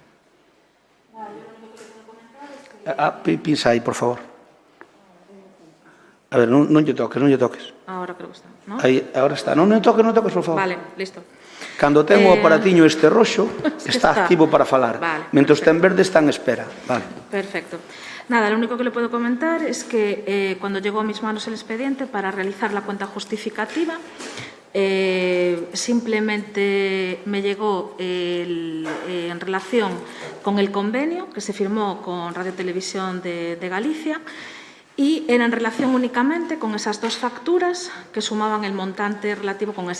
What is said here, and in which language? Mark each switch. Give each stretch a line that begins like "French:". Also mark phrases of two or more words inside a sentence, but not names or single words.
Galician: Pinsa aí, por favor. A ver, non lle toques.
Spanish: Ahora creo que está, ¿no?
Galician: Aí, ahora está. Non toques, por favor. Vale, listo. Cando ten o aparatiño este roxo, está activo para falar. Vale, Mentre está en verde, está en espera. Vale. Perfecto.
Spanish: Nada, lo único que le puedo comentar es que cuando llegó a mis manos el expediente para realizar la cuenta justificativa, simplemente me llegó en relación con el convenio que se firmó con Radio Televisión de Galicia y era en relación únicamente con esas dos facturas que sumaban el montante relativo con ese.